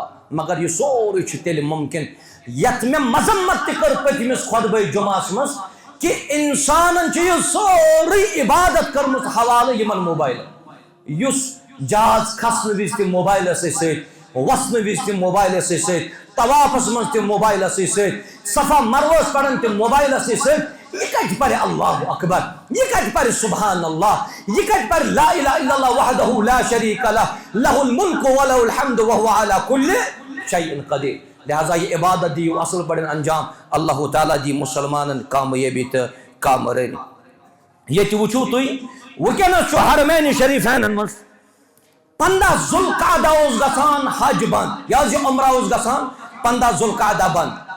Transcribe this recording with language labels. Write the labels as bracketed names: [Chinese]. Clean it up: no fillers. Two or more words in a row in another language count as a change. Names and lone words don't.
[Kashmiri] مگر یہِ سورُے چھُ تیٚلہِ مُمکِن یتھ مےٚ مذمت تہِ کٔر پٔتمِس خۄطبے جُمعس منٛز کہِ انسانن چھِ یہِ سورُے عبادت کٔرمٕژ حوالہٕ یِمن موبایلن. یُس جہاز کھسنہٕ وِزِ تہِ موبایلسٕے سۭتۍ، وسنہٕ وِزِ تہِ موبایلسٕے سۭتۍ، طوافس منٛز تہِ موبایلسٕے سۭتۍ، صفا مروس پرن تہِ موبایلسٕے سۭتۍ. یہِ کتہِ پرِ [Arabic] اللہ اکبر، [Kashmiri] یہِ کتہِ پرِ [Arabic] سبحان اللہ، [Kashmiri] یہِ کتہِ پرِ [Arabic] لا الہ الا اللہ وحدہ لا شریک لہ لہ الملک ولہ الحمد وہو علی کل شیء قدیر. [Kashmiri] لہذا یہ عبادت دیو اصل پٲٹھۍ انجام، اللہ تعالیٰ دی مسلمانن کامیٲبی تہٕ کامرٲنی. ییٚتہِ وٕچھِو تُہۍ وٕنکیٚنس چھُ حرمین شریفینن منٛز 15 ذوالقعدہ اوس گژھان حج بند، یہِ حظ یہِ عمرہ اوس گژھان 15 ذوالقعدہ بند.